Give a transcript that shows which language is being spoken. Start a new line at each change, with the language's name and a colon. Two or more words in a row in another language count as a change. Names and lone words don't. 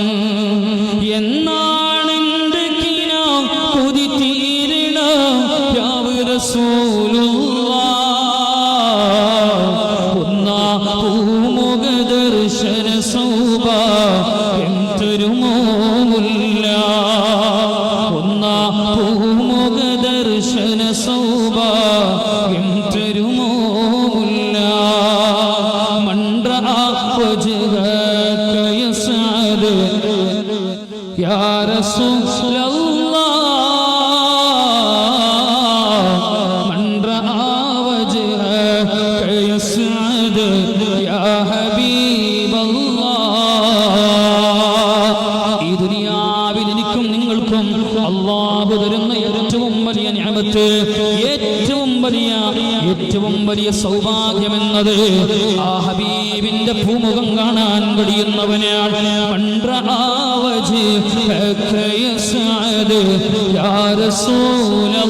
Malayalam: എന്നാണെന്റെ കിന കൊതി തീരണ രാവ് റസൂലുള്ളാഹ്, ഒന്നാ പൂമുഖ ദർശന സൗഭാഗ്യം തരുമോ മുല്ല, ഒന്നാ പൂമുഖ ദർശന സൗഭാഗ്യം തരുമോ മുല്ല.
Arabic: മണ്ഡ وجهك يسعد يا رسول الله، من رأى وجهك يسعد يا حبيب الله.
Malayalam: ഈ ദുനിയാവിൽ എനിക്കും നിങ്ങൾക്കും അല്ലാഹു തരുന്ന ഏറ്റവും വലിയ നിഅമത്ത്, ഏറ്റവും വലിയ സൗഭാഗ്യമെന്നത് ആ ഹബീബിന്റെ ഭൂമുഖം കാണാൻ കഴിയുന്നവനാണ്. മണ്ഡ